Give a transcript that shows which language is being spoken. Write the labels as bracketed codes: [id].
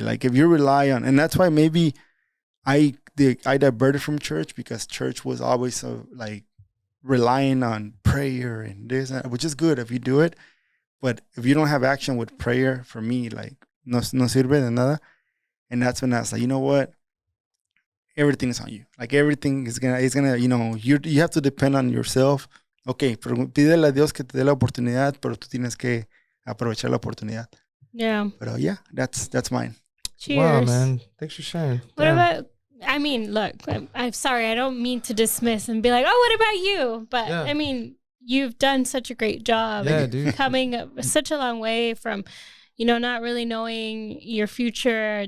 [en] Like, if you rely on, and that's why maybe I diverted from church, because church was always so like relying on prayer and this, which is good if you do it. But if you don't have action with prayer, for me, like, [es] no sirve de nada. [en] And that's when I was like, you know what? everything is on you. Like everything is gonna, you have to depend on yourself. [es] Okay, pero pídele a Dios que te dé la oportunidad, pero tú tienes que aprovechar la oportunidad. [en] Yeah. But yeah, that's mine. Cheers. Wow, man. Thanks for sharing. What about, I mean, look, I'm sorry. I don't mean to dismiss and be like, oh, what about you? But I mean, you've done such a great job. Yeah, dude. Coming such a long way from, not really knowing your future.